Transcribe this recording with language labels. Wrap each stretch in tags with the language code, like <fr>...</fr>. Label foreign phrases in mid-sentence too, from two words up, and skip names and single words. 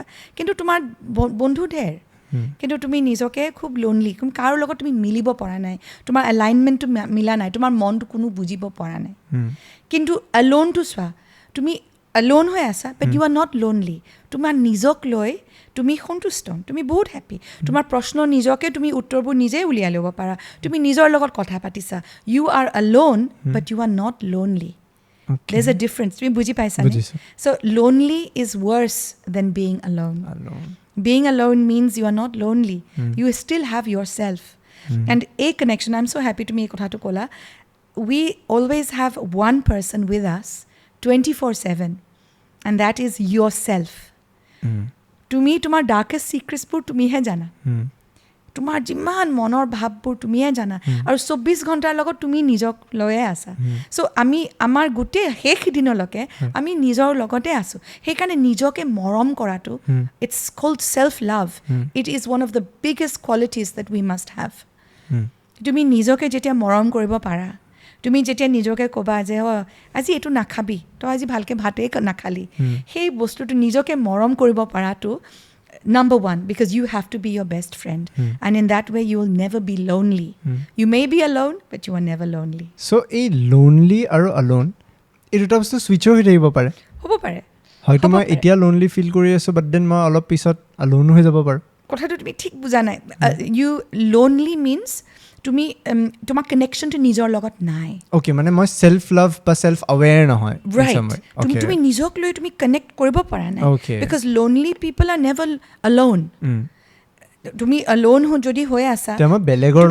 <as>কিন্তু তোমাৰ বন্ধু ঢেৰ কিন্তু তুমি নিজকে খুব লোনলি কাৰো লগত তুমি মিলিব পৰা নাই তোমাৰ এলাইনমেণ্টটো মিলা নাই তোমাৰ মনটো কোনো বুজিব পৰা নাই কিন্তু এলোনটো চোৱা তুমি এলোন হৈ আছা</as> <en>but you are not lonely</en> <as>তোমাৰ নিজক লৈ তুমি সন্তুষ্ট তুমি বহুত হেপ্পী তোমাৰ প্ৰশ্ন নিজকে তুমি উত্তৰবোৰ নিজেই উলিয়াই ল'ব পাৰা তুমি নিজৰ লগত কথা পাতিছা</as> <en>you are alone but you are not lonely there's a difference</en> <as>তুমি বুজি পাইছানে</as> <en>so lonely is worse than being alone being alone means you are not lonely you still have yourself and a connection I'm so happy to me</en> <as>কথাটো ক'লা</as> <en>we always have one person with us 24/7 and that is yourself</en> <as>তুমি তোমাৰ ডাৰ্কেষ্ট চিক্ৰেটছবোৰ তুমিহে জানা তোমাৰ যিমান মনৰ ভাৱবোৰ তুমিয়ে জানা আৰু 24 ঘণ্টাৰ লগত তুমি নিজক লৈয়ে আছা চ' আমি আমাৰ গোটেই শেষ দিনলৈকে আমি নিজৰ লগতে আছোঁ সেইকাৰণে নিজকে মৰম কৰাটো</as> <en>it's called self love it is one of the biggest qualities that we must have</en> <as>তুমি নিজকে যেতিয়া মৰম কৰিব পাৰা তুমি যেতিয়া নিজকে ক'বা যে আজি এইটো নাখাবি তই আজি ভালকৈ ভাতেই নাখালি সেই বস্তুটো নিজকে মৰম কৰিব পৰাটো</as> <en>number one because you have to be your best friend and in that way you will never be lonely you may be alone but you are never lonely so a lonely</en> <as>aru alone এই দুটা বস্তু সুইচও হৈ থাকিব পাৰে হ'ব পাৰে হয়তো মই এতিয়া লোনলি ফিল কৰি আছো</as> <en>but then</en> <as>মই অলপ পিছত আলোন হৈ যাব পাৰো কথাটো তুমি ঠিক বুজা নাই</as> <en>you lonely means</en> <as>তুমি তোমাৰ কানেকশ্যনটো নিজৰ লগত নাই ওকে মানে মই</as> <en>self love</en> <as>বা</as> <en>self aware</en> <as>নহয় তুমি নিজক লৈ তুমি কানেক্ট কৰিব পৰা নাই</as> <en>because lonely people are never alone</en> <as>তুমি এলোন যদি হৈ আছা বেলেগৰ</as>